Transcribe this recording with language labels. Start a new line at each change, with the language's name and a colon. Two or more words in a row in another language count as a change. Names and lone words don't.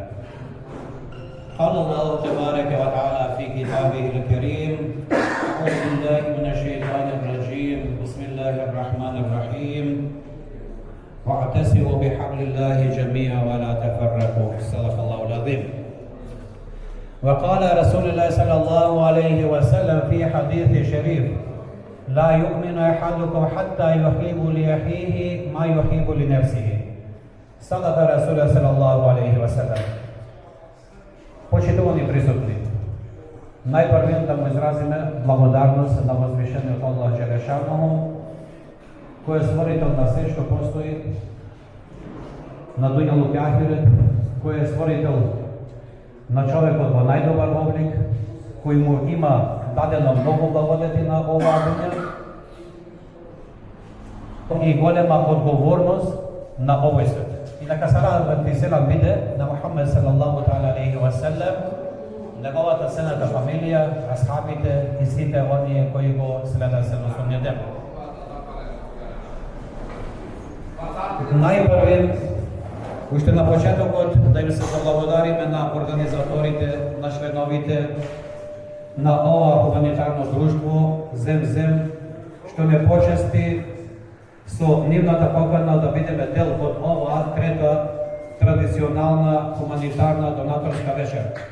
Arabic: قال الله تبارك وتعالى في كتابه الكريم أعوذ بالله من الشيطان الرجيم بسم الله الرحمن الرحيم واعتصموا بحبل الله جميعا ولا تفرقوا صدق الله العظيم. وقال رسول الله صلى الله عليه وسلم في حديث شريف لا يؤمن أحدكم حتى يحب لأخيه ما يحب لنفسه صدق رسول الله صلى الله عليه وسلم.
Macedonian: Почитувани присутни, најпрвен да му изразиме благодарност на возвишениот Аллах Джелешанову, кој е створител на се што постои на дуњалук и ахирет, кој е створител на човекот во најдобар облик, кој му има дадено многу благодети на оваа дуња и голема одговорност на овој свет. И нека салават и селам биде на Мухаммед
Arabic: صلى الله تعالى عليه وسلم,
Macedonian: неговата сената фамилија, асхабите и сите оние кои го следат се на судниот ден. Најпрвен, уште на почетокот, да им се заблагодариме на организаторите, на членовите на ова хуманитарно друштво Земзем, што ме почести со нивната покана да бидеме дел од оваа трета традиционална хуманитарна донаторска вечер.